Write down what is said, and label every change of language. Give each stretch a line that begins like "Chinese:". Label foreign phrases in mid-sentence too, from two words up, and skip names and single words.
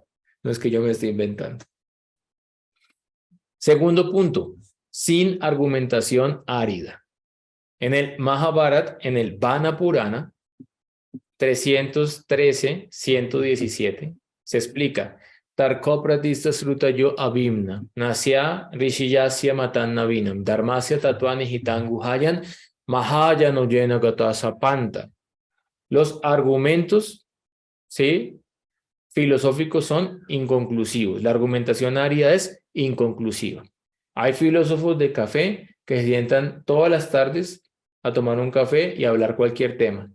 Spanish: No es que yo me esté inventando. Segundo punto, sin argumentación árida. En el Mahabharata, en el Vana Purana 313-117, se explica
Sanskrit: Tarkopratista Srutayo Abhimna, Nasya Rishiyasya Matannavinam, Dharmasya Tatvani Hitanguhayan, Mahayano Yena Gatasapanta.
Spanish: Los argumentos, ¿sí?, filosóficos son inconclusivos. La argumentación árida es inconclusiva. Hay filósofos de café que se sientan todas las tardes a tomar un café y a hablar cualquier tema.